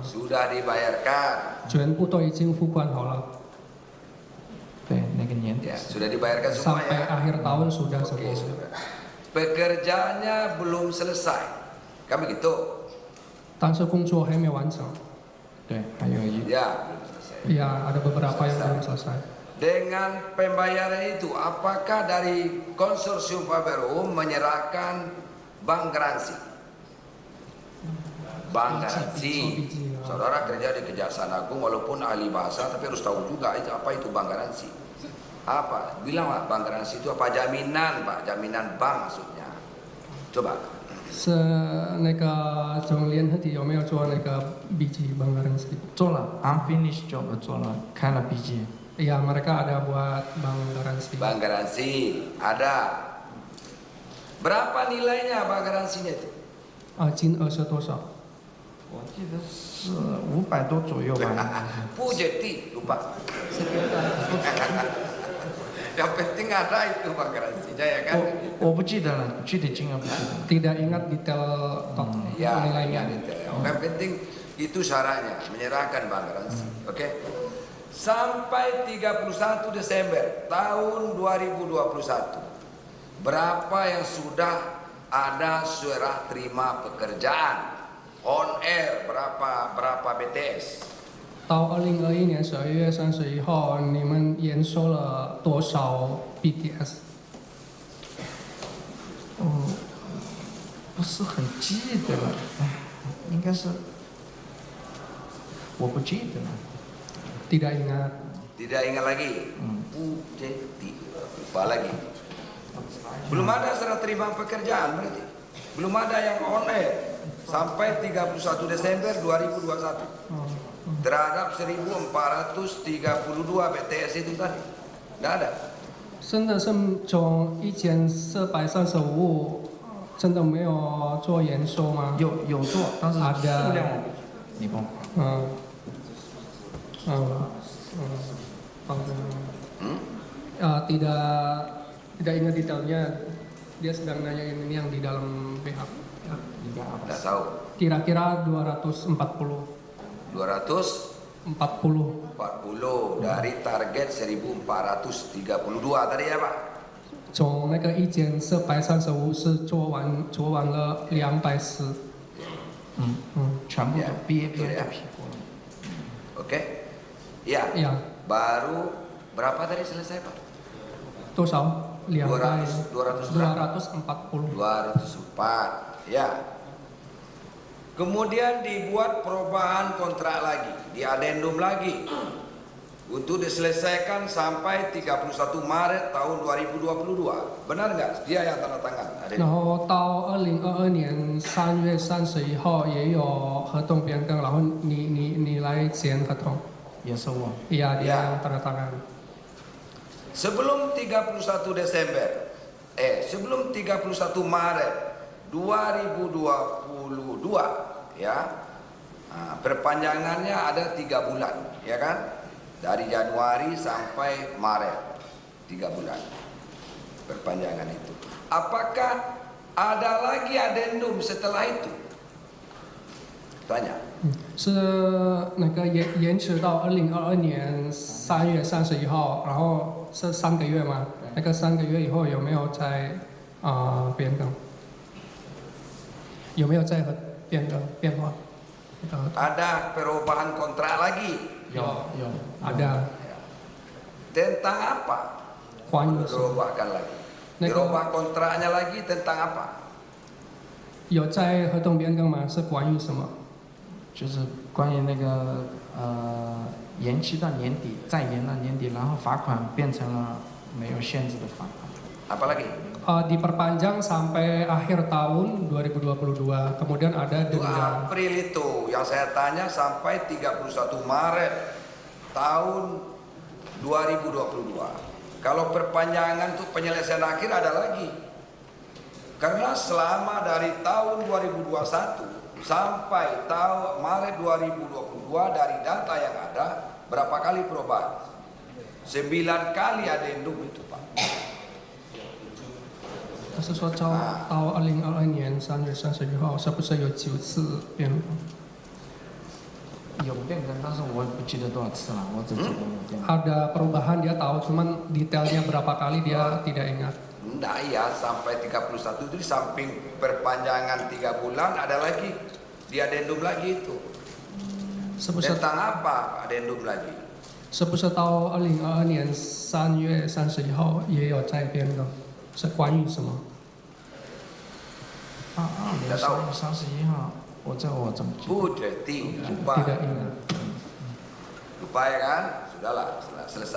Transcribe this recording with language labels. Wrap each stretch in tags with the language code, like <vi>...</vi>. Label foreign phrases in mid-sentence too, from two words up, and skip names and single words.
<id>Sudah dibayarkan。</id> <zh>全部都已经付款好了。对，那个年底。</zh> <id>Ya, sudah dibayarkan semua Sampai ya. akhir tahun sudah semua. Pekerjaannya belum selesai. Kan begitu?</id> <zh>但是工作还没完成。对，还有</zh> <id>Ya, belum selesai. Ya, ada beberapa yang belum selesai. Dengan pembayaran itu, apakah dari konsorsium Faber Home menyerahkan bank garansi? Bank garansi. Saudara kerja di Kejaksaan Agung walaupun ahli bahasa, tapi harus tahu juga itu apa itu bank garansi. Apa? Bilanglah bank garansi itu apa? Jaminan, Pak. Jaminan bank maksudnya. Coba.</id> <zh>是那个总联合体有没有做那个 BG</zh> <id>bank garansi？</id> <zh>做了 ，</zh> <en>unfinished job</en> <zh>做了，开了 BG。</zh> <id>Iya, mereka ada buat bank garansi. Bank garansi ada. Berapa nilainya bank garansinya itu?</id> <zh>金额是多少？我记得是500多左右吧。</zh> <id>不 jadi lupa. Yang penting ada itu bank garansinya ya kan?</id> <zh>我不记得了，具体金额不记得。</zh> <id>Tidak ingat detail nilainya. Yang penting itu syaratnya menyerahkan bank garansi. Oke? Sampai 31 Desember tahun 2021, berapa yang sudah ada serah terima pekerjaan</id> <en>on air,</en> <id>berapa BTS?</id> <zh>到2021年12月31号，你们验收了多少 BTS？不是很记得了，应该是，我不记得了。</zh> <id>Tidak ingat. Tidak ingat lagi. Lupa lagi. Belum ada serah terima pekerjaan berarti. Belum ada yang</id> <en>on air</en> <id>sampai 31 Desember 2021. Terhadap 1432 BTS itu tadi. Tidak ada.</id> <zh>真的是从1435真的没有做验收吗？有做，但是数量你帮。</zh> <id>tidak ingat detailnya. Dia sedang nanya ini yang di dalam PH. Tidak tahu. Kira-kira 240. 240 dari target 1432 tadi ya Pak?</id> <zh>从那个1435是做完了240。全部都 BAP</zh> <id>ya. Oke. Ya. Baru berapa tadi selesai Pak?</id> <zh>多少？240.</zh> <id>204. Ya. Kemudian dibuat perubahan kontrak lagi, diadendum lagi untuk diselesaikan sampai 31 Maret tahun 2022. Benar nggak? Dia yang tanda tangan.</id> <zh>然后到2022年3月31号也有合同变更，然后你来签合同。也是我。</zh> <id>Iya, dia yang tanda tangan. Sebelum 31 Desember, sebelum 31 Maret 2022, ya, perpanjangannya ada 3 bulan, ya kan? Dari Januari sampai Maret, 3 bulan perpanjangan itu. Apakah ada lagi adendum setelah itu? Tanya.</id> <zh>是那个延迟到2022年3月31号，然后是3个月吗？那个3个月以后有没有再变更？有没有再变化？</zh> <id>Ada perubahan kontrak lagi. Ada. Tentang apa?</id> <zh>关于什么？</zh> <id>Dirubahkan lagi. Dirubah kontraknya lagi tentang apa?</id> <zh>有在合同变更吗？是关于什么？就是关于那个延期到年底，再延到年底，然后罚款变成了没有限制的罚款。</zh> <id>Apalagi? Diperpanjang sampai akhir tahun 2022. Kemudian ada denda. April itu yang saya tanya sampai 31 Maret tahun 2022. Kalau perpanjangan untuk penyelesaian akhir ada lagi. Karena selama dari tahun 2021 sampai tahun Maret 2022 dari data yang ada berapa kali perubahan? 9 kali adendum itu, Pak.</id> <zh>他是说到2022年3月31号，是不是有9次变更？有变更，但是我也不记得多少次了，我只记得有变更。</zh> <id>Ada perubahan dia tahu, cuman detailnya berapa kali dia tidak ingat. Enggak ya, sampai 31 itu di samping perpanjangan 3 bulan ada lagi di adendum lagi itu. Tentang apa adendum lagi?</id> <zh>是不是到2022年3月31号也有在变更？是关于什么？ 22年3月31号，我怎么记得？</zh> <id>lupa. Tidak ingat. Lupa ya kan? Sudahlah, selesai.</id>